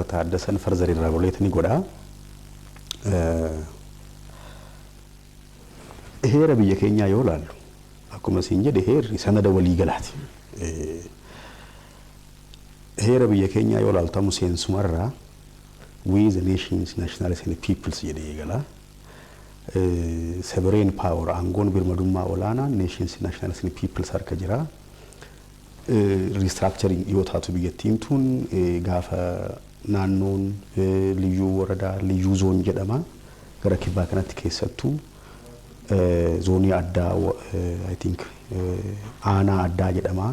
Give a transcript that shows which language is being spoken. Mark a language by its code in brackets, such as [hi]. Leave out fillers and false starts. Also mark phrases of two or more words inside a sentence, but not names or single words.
[om] Taaddasan Farzarii irraa boleetanii godhaa. Heera biyya keenyaa yoo ilaallu akkuma siin jedhe heerri sanada waliigalaati. Heera biyya keenyaa yoo ilaaltamu seensumarraa [en] we the nations nationalities and peoples [om] jedhee eegala. [en] Sovereign power [om] aangoon birmadummaa olaanaa [en] nations nationalities and peoples [om] harka jira. Restructuring yoo taatu biyyattiin tun gaafa naannoon liyyuu waradaa liyyuu zoon jedhama gara kibbaa kanatti keessattuu zoonii addaa [en] I think [om] aanaa addaa jedhama.